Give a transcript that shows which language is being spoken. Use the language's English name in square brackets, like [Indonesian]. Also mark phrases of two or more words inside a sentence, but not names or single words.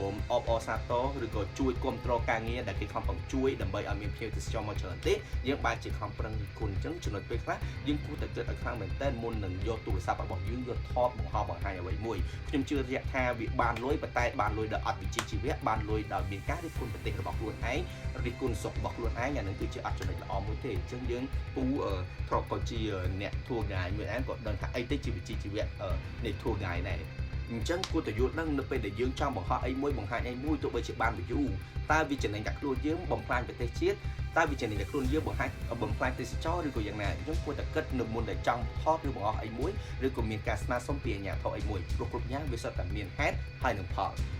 [Khmer] មអបអរសាទរឬក៏ជួយគ្រប់គ្រងការងារដែលគេខំប្រឹងជួយដើម្បីឲ្យមានភ្ញៀវទេសចរមកច្រើនទេយើងបែរជាខំប្រឹងគុណអញ្ចឹងចំណុចពេលខ្លះយើងគួរតែគិតឲ្យខ្លាំងមែនទែនមុននឹងយក ទូរស័ព្ទរបស់យើងយកថតបង្ហោះបង្ហាញអ្វីមួយខ្ញុំជឿជាក់ថាវាបានលុយប៉ុន្តែបានលុយដោយអត់វិជ្ជាជីវៈបានលុយដោយមានការរិះគ ន់ប្រទេសរបស់ខ្លួនឯងរិះគន់សុខរបស់ខ្លួនឯងអានឹងគឺជាអត់ចំណុចល្អមួយទេអញ្ចឹងយើងពូធ្លាប់ក៏ជាអ្នក [English] tour guide [Khmer] មួយឯងក៏ដឹងថាអីទៅជាវិជ្ជាជីវៈនៃ [English] tour guide [Khmer] ដែរអញ្ចឹងគួរតែយល់ដឹងនៅពេលដែលយើងចង់បង្ហោះអីមួយបង្ហាញអីមួយទោះបីជាបាន view តើវាចំណេញតែខ្លួនយើងបំផ្លាញប្រទេសជាតិតើវាចំណេញតែខ្លួនយើងបង្ហាញបំផ្លាញទេសចរឬក៏យ៉ាងណាអញ្ចឹងគួរតែគិតនៅមុនដែលចង់ថតឬបង្ហោះអីមួយឬក៏មានការស្នើសុំពីអាជ្ញាធរអីមួយគ្រប់យ៉ាងវាសុទ្ធតែមានហេតុហើយនឹងផល